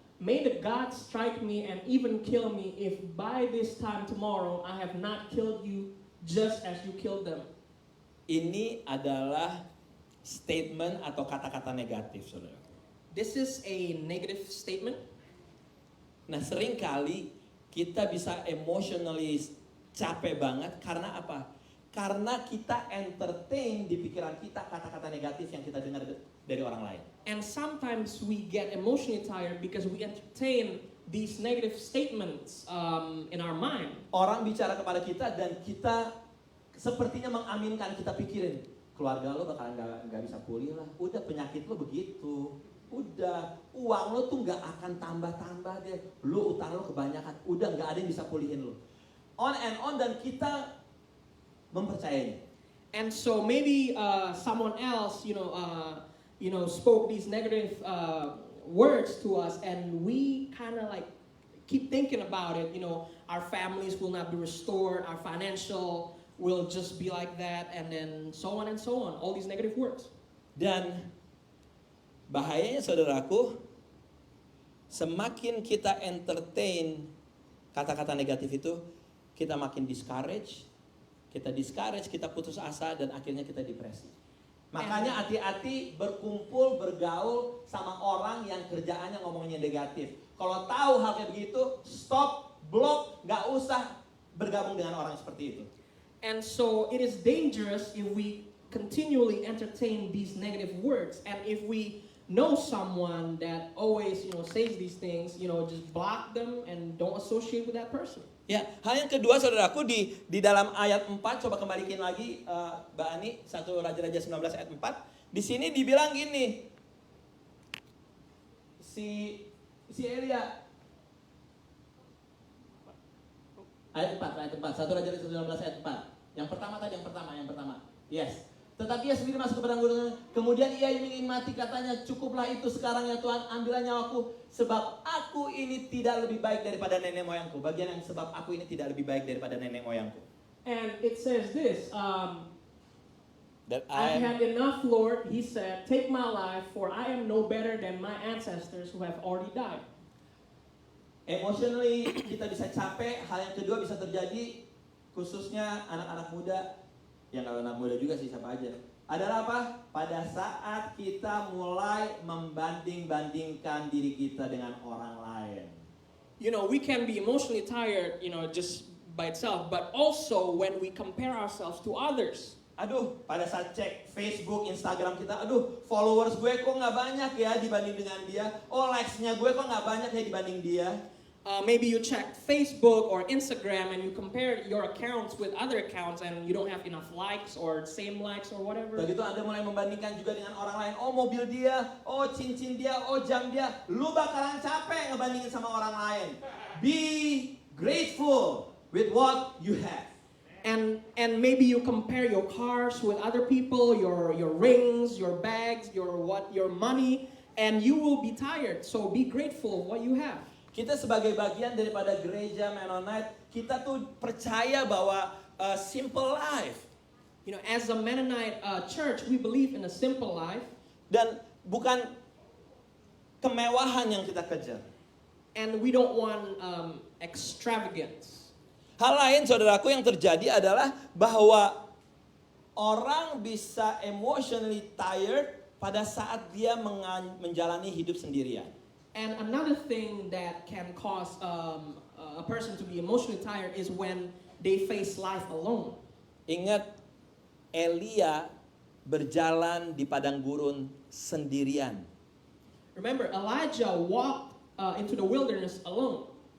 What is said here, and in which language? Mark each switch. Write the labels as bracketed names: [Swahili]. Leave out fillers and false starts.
[English] May the gods strike me and even kill me if by this time tomorrow I have not killed you just as you killed them. [Indonesian] Ini adalah statement atau kata-kata negatif, saudara. [English] This is a negative statement. [Indonesian] Nah, seringkali kita bisa emotionally capek banget karena apa? Karena kita entertain di pikiran kita kata-kata negatif yang kita dengar dari orang lain. [English] And sometimes we get emotionally tired because we entertain these negative statements in our mind. [Indonesian] Orang bicara kepada kita dan kita sepertinya mengaminkan, kita pikirin keluarga lo bakalan nggak bisa pulih lah. Udah penyakit lo begitu. Udah uang lo tuh nggak akan tambah-tambah deh. Lo utang lo kebanyakan. Udah nggak ada yang bisa pulihin lo. [English] On and on, [Indonesian] dan kita mempercayainya. [English] And so maybe someone else, spoke these negative words to us, and we kind of like keep thinking about it. Our families will not be restored, our financial will just be like that, and then so on and so on. All these negative words. [Indonesian] Dan bahayanya saudaraku, semakin kita entertain kata-kata negatif itu, kita makin discourage, kita putus asa, dan akhirnya kita depresi. Makanya hati-hati berkumpul, bergaul sama orang yang kerjaannya ngomongnya negatif. Kalau tahu hal kayak begitu, stop, block, gak usah bergabung dengan orang seperti itu. [English] And so it is dangerous if we continually entertain these negative words, and if we know someone that always says these things, just block them and don't associate with that person. [Indonesian] Ya, hal yang kedua saudaraku di dalam ayat 4, coba kembalikan lagi Mbak Ani, 1 Raja-Raja 19 ayat 4. Di sini dibilang gini. Si Elia ayat 4, 1 Raja-Raja 19 ayat 4. Yang pertama. Yes. Tetapi ia sendiri masuk ke padang gurun. Kemudian ia ingin mati, katanya, cukuplah itu sekarang ya Tuhan, ambillah nyawaku, sebab aku ini tidak lebih baik daripada nenek moyangku. Bagian yang sebab aku ini tidak lebih baik daripada nenek moyangku. [English] And it says this, That I've had enough, Lord, he said, take my life, for I am no better than my ancestors who have already died. [Indonesian] Emotionally kita bisa capek. Hal yang kedua bisa terjadi, khususnya anak-anak muda. Yang kalau anak muda juga sih siapa aja. Adalah apa? Pada saat kita mulai membanding-bandingkan diri kita dengan orang lain. [English] We can be emotionally tired, just by itself, but also when we compare ourselves to others. [Indonesian] Aduh, pada saat cek Facebook, Instagram kita, aduh, followers gue kok nggak banyak ya dibanding dengan dia. Oh, likes-nya gue kok nggak banyak ya dibanding dia. [English] Maybe you check Facebook or Instagram and you compare your accounts with other accounts and you don't have enough likes or same likes or whatever. [Indonesian] Begitu Anda mulai membandingkan juga dengan orang lain. Oh, mobil dia, oh cincin dia, oh jam dia. Lu bakalan capek ngebandingin sama orang lain. [English] Be grateful with what you have. And maybe you compare your cars with other people, your rings, your bags, your money, and you will be tired. So be grateful what you have. [Indonesian] Kita sebagai bagian daripada gereja Mennonite, kita tuh percaya bahwa [English] simple life. As a Mennonite church, we believe in a simple life. [Indonesian] Dan bukan kemewahan yang kita kejar. [English] And we don't want extravagance. [Indonesian] Hal lain saudaraku yang terjadi adalah bahwa orang bisa [English] emotionally tired [Indonesian] pada saat dia menjalani hidup sendirian. [English] And another thing that can cause a person to be emotionally tired is when they face life alone. [Indonesian] Ingat, Elia berjalan di padang gurun sendirian. [English] Remember, Elijah walked into the wilderness alone.